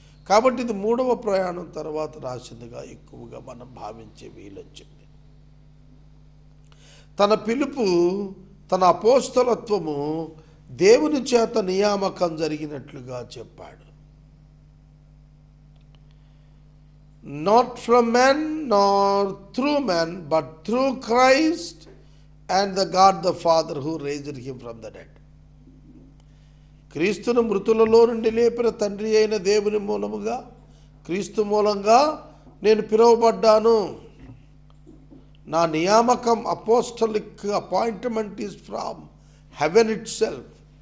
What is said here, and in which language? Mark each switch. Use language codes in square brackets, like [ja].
[te] కాబట్టి ఇది 3వ ప్రయాణం తర్వాత రాసిందిగా ఎక్కువగా మనం భావించే వీలొచ్చింది. తన పిలుపు, తన అపోస్తలత్వము దేవుని చేత నియామకం జరిగినట్లుగా చెప్పాడు. [en] Not from man nor through man, but through Christ and the God the Father who raised him from the dead. [te] క్రీస్తును మృతులలో నుండి లేపిన తండ్రి అయిన దేవుని మూలముగా, క్రీస్తు మూలంగా నేను పిలువబడ్డాను. నా నియామకం, [en] Apostolic appointment is from heaven itself.